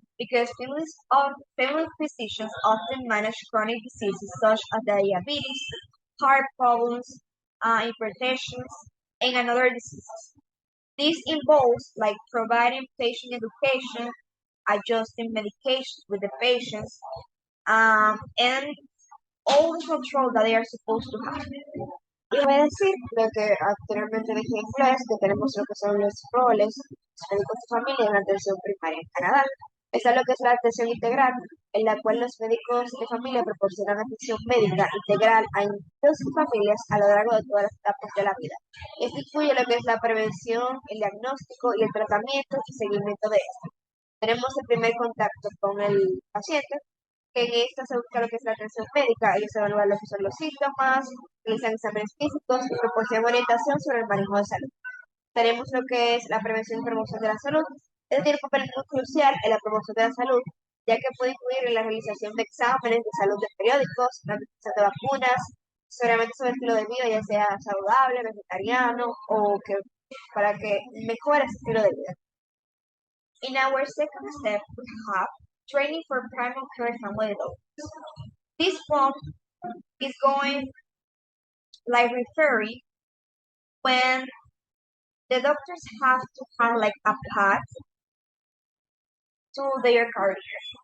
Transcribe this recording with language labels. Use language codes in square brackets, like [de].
[en] Because family physicians often manage chronic diseases such as diabetes, heart problems, hypertension, and another diseases. This involves like providing patient education, adjusting medications with the patients, and all the control that they are supposed to have. [es] Y voy a decir lo que anteriormente dije en inglés, que tenemos lo que son los roles médicos de familia en la atención primaria en Canadá. Está lo que es la atención integral, en la cual los médicos de familia proporcionan atención médica integral a individuos y familias a lo largo de todas las etapas de la vida. Esto incluye lo que es la prevención, el diagnóstico y el tratamiento y seguimiento de esto. Tenemos el primer contacto con el paciente, que en esta se busca lo que es la atención médica. Ellos evalúan lo que son los síntomas, realizan exámenes físicos y proporcionan orientación sobre el manejo de salud. Tenemos lo que es la prevención y promoción de la salud. Este tiene un papel muy crucial en la promoción de la salud, ya que puede incluir en la realización de exámenes de salud de periódicos, la administración de vacunas, seguramente sobre el estilo de vida, ya sea saludable, vegetariano o que para que mejore ese estilo de vida. [en] In our second step, we have training for primary care family doctors. This one is going like referring when the doctors have to have like a path to their career.